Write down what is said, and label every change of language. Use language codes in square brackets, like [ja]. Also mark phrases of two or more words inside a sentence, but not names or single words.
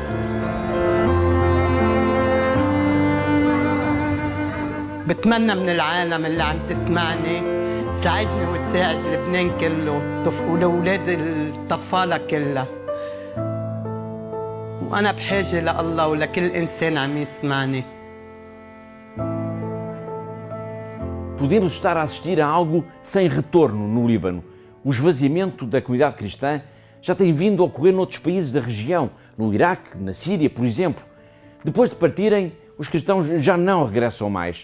[ar] بتمنى من العالم اللي عم تسمعني تساعدني وتساعد لبنان كله ولأولاد الطفالة كلها، وأنا بحاجة لله ولكل إنسان عم يسمعني. [pt] Podemos estar a assistir a algo sem retorno no Líbano. O esvaziamento da comunidade cristã já tem vindo a ocorrer noutros países da região, no Iraque, na Síria, por exemplo. Depois de partirem, os cristãos já não regressam mais.